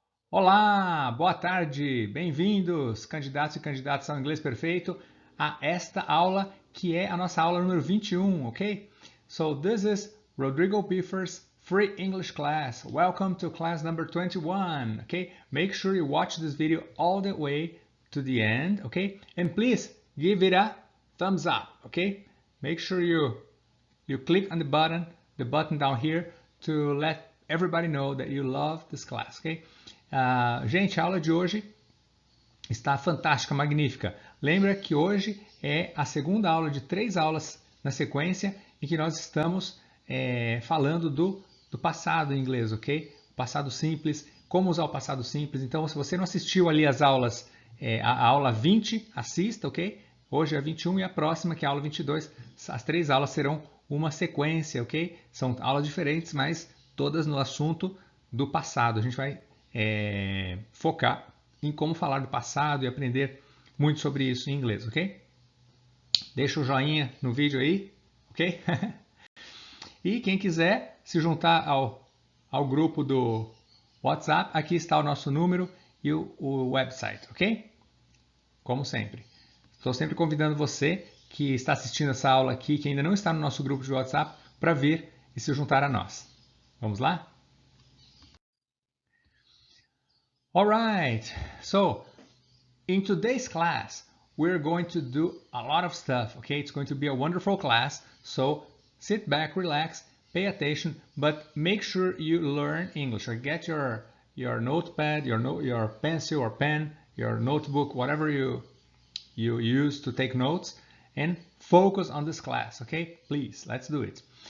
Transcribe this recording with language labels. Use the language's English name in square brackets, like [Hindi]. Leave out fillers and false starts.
[Portuguese] Olá, boa tarde, bem-vindos, candidatos e candidatas ao Inglês Perfeito, a esta aula que é a nossa aula número 21, ok? [English] So this is Rodrigo Piffer's free English class. Welcome to class number 21, okay? Make sure you watch this video all the way to the end, okay? And please give it a thumbs up, okay? Make sure you click on the button down here to let everybody know that you love this class, ok? [Portuguese] Gente, a aula de hoje está fantástica, magnífica. Lembra que hoje é a segunda aula de 3 aulas na sequência em que nós estamos falando do passado em inglês, ok? O passado simples, como usar o passado simples. Então, se você não assistiu ali as aulas, a aula 20, assista, ok? Hoje é a 21 e a próxima, que é a aula 22, as 3 aulas serão uma sequência, ok? São aulas diferentes, mas todas no assunto do passado. A gente vai focar em como falar do passado e aprender muito sobre isso em inglês, ok? Deixa o joinha no vídeo aí, ok? E quem quiser se juntar ao grupo do WhatsApp, aqui está o nosso número e o website, ok? Como sempre. Estou sempre convidando você que está assistindo essa aula aqui, que ainda não está no nosso grupo de WhatsApp, para vir e se juntar a nós. Vamos lá? [English] Alright, so in today's class, we're going to do a lot of stuff, okay? It's going to be a wonderful class, so sit back, relax, pay attention, but make sure you learn English, or get your notepad, your pencil or pen, your notebook, whatever you use to take notes, and focus on this class, okay? Please, let's do it.